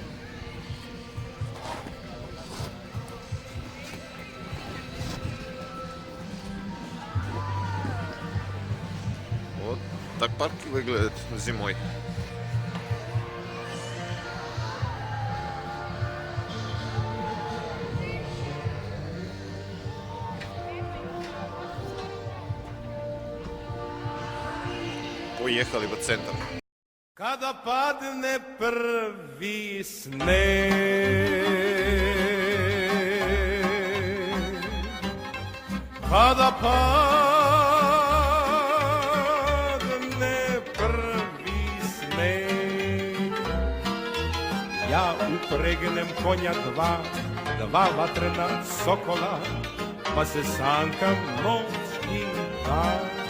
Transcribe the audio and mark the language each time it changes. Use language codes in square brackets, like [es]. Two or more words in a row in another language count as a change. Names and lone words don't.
[ru] Вот так парк выглядит зимой. Поехали в центр. [sr] Kada padne prvi sneg, kada padne prvi sneg, ja upregnem konja dva vatrena sokola, pa se sankam noć i dan.